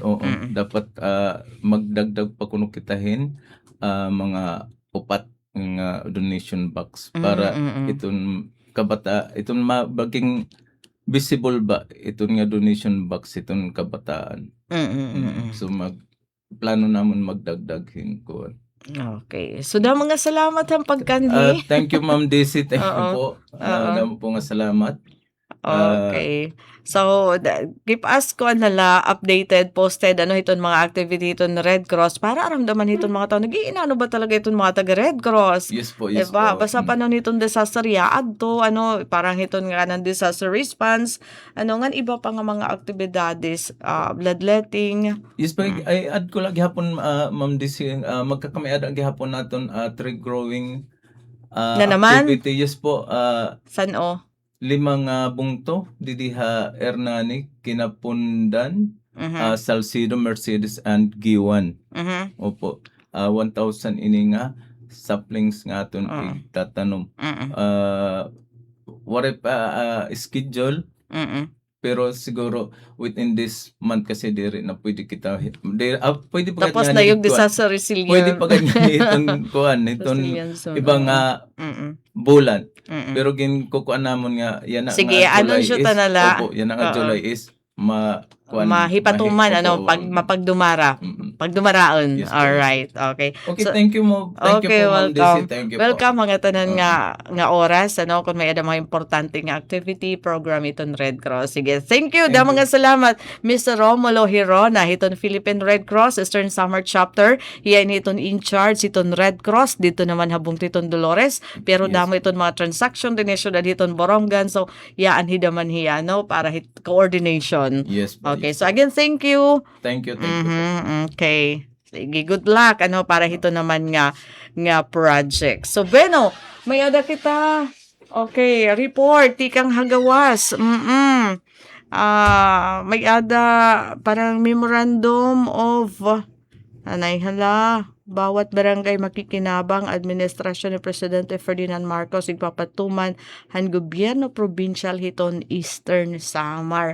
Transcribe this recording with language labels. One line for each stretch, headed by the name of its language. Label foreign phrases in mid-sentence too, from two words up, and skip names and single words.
Waray: dapat magdagdag pa kuno kitahin mga upat nga
English: donation box
Waray: para iton kabata iton mabaging visible ba iton nga
English: donation box
Waray: iton kabataan. So plano namon magdagdaghin ko.
English: Okay.
Waray: So daw mga salamat ang pagkanhi.
English: Thank you Ma'am Daisy, thank you
Waray: Oo. po. Damo po nga salamat.
English: Okay.
Waray: So,
English: keep us
Waray: ko nala
English: updated, posted,
Waray: iton mga activity iton Red Cross para aramdaman iton mga tao, nag-iinano ba talaga iton mga taga Red Cross?
English: Yes po, yes
Filipino: Diba?
Waray: po. Basta pa nun itong disaster yaad to, parang iton nga ng
English: disaster response,
Waray: nga iba pa nga mga aktibidades, bloodletting. Yes po, ay add ko lang gihapon Ma'am Daisy, magkakamiad ang gihapon naton
English: tree growing
Filipino: Na naman?
English: activity. Yes po,
Waray: San o? 5 bungto didiha Hernani, Kinapundan, Salcido, Mercedes and Giwan. Opo. 1,000 ini nga saplings nga aton itatanom. Wala pa schedule pero siguro
English: within this month
Waray: kasi diri na pwede kita pwede pa
Filipino: Tapos na yung
English: disaster resilience.
Waray: pwede pa ganyan iton ibang bulan. Pero ginkukuan namon nga yan na Sige, nga July anunsyo ta nala. Opo, yan na nga
English: July is
Waray: mahipatuman, mapagdumara. Pagdumaraon.
English: Yes, Alright, okay. Okay, So, thank you mo. Thank okay, you po, Ma'am Daisy. welcome. Thank you Welcome
Waray: po. mga tanan nga oras, kung may ada mga importante nga
English: activity program
Waray: iton Red Cross. Sige,
English: thank you.
Waray: Da mga salamat Mr. Romulo Hirona, iton
English: Philippine Red Cross Eastern Samar Chapter.
Waray: Hiyan iton in charge iton Red Cross dito naman habong titon Dolores, pero
English: Yes.
Waray: damo iton mga
English: transaction donation
Waray: iton Borongan. So, yaan hidaman hiya para coordination.
English: Yes po. Okay, so again, thank you. Thank you. Thank you po. Okay. Sige, good luck
Waray: para hito naman nga
English: project.
Waray: So Beno, may ada kita. Okay, report tikang hagawas. May ada parang
English: memorandum of
Waray: bawat barangay makikinabang administrasyon ni Presidente Ferdinand Marcos igpapatuman han gobyerno provincial hiton Eastern Samar.